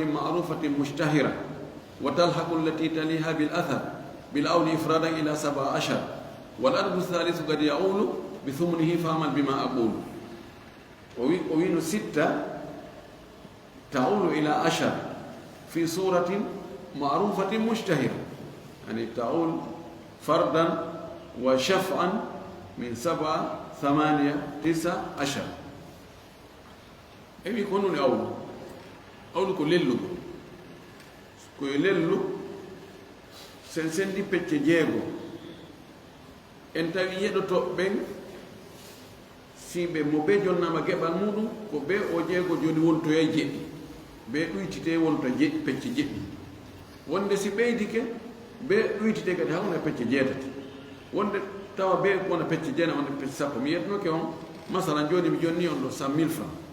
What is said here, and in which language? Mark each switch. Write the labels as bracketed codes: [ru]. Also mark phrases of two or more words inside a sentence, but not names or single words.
[ar] معروفة مشتهرة وتلحق التي تليها بالأثر بالأول إفرادا إلى 17 والأرض الثالث قد يعول بثمنه فاعمل بما أقول وين 6 تعول إلى 10 في سورة معروفة مشتهرة يعني تعول فردا وشفعا من 7 8 9 10 [ff] ebi kono ni awlu ko lellu ko lellu sen di pecce jeego en tawi yedoto ben sibe mo be jonnama gebal mudum ko be o jeego joni wonto yay jeddi be duitite wonto jeddi pecce jeddi wonde si beydike be duitite kadi hawna pecce jeetati wonde tawa be wona pecce jena wonde pecce sappo mi yetno ke on masalan joni mi jonni on do 100.000 francs